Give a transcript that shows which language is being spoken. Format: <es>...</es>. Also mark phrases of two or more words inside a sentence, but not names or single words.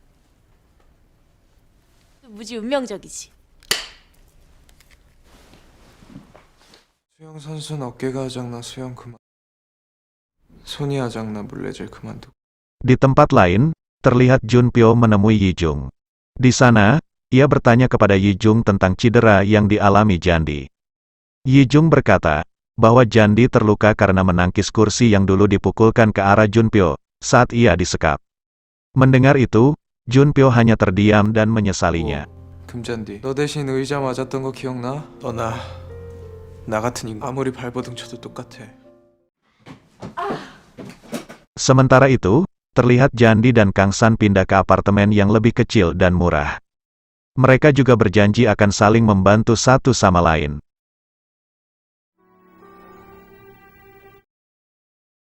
<ko>무지 운명적이지. 수영 선수는 어깨가 아작나 수영 그만. 손이 아작나 물레질 그만두고.</ko> <id>Di tempat lain, terlihat Junpyo menemui Yi Jung. Di sana, ia bertanya kepada Yi Jung tentang cedera yang dialami Jandi. Yi Jung berkata bahwa Jandi terluka karena menangkis kursi yang dulu dipukulkan ke arah Junpyo saat ia disekap. Mendengar itu, Junpyo hanya terdiam dan menyesalinya.</id> <ko>금잔디, 너 대신 의자 맞았던 거 기억나? 나 같은 인간 아무리 발버둥 쳐도 똑같아.</ko> <id>Sementara itu, terlihat Jandi dan Kang San pindah ke apartemen yang lebih kecil dan murah. Mereka juga berjanji akan saling membantu satu sama lain.</id>